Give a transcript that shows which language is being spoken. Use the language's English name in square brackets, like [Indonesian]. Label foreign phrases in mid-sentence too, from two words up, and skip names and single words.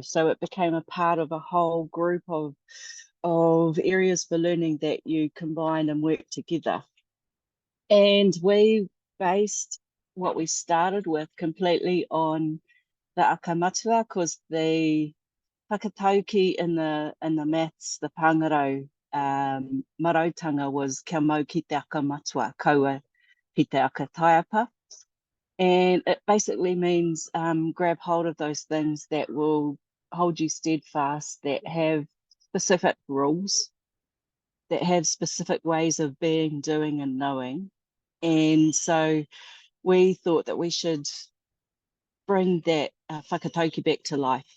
[English] So it became a part of a whole group of areas for learning that you combine and work together. And we based what we started with completely on the akamatua, because the whakatauki in the maths, the [Māori] Pāngarau marautanga [English] was [Māori] kia mau ki te akamatua, kaua ki te akataiapa. [English] And it basically means grab hold of those things that will hold you steadfast, that have specific rules. that have specific ways of being, doing and knowing. And so we thought that we should bring that whakatauki back to life.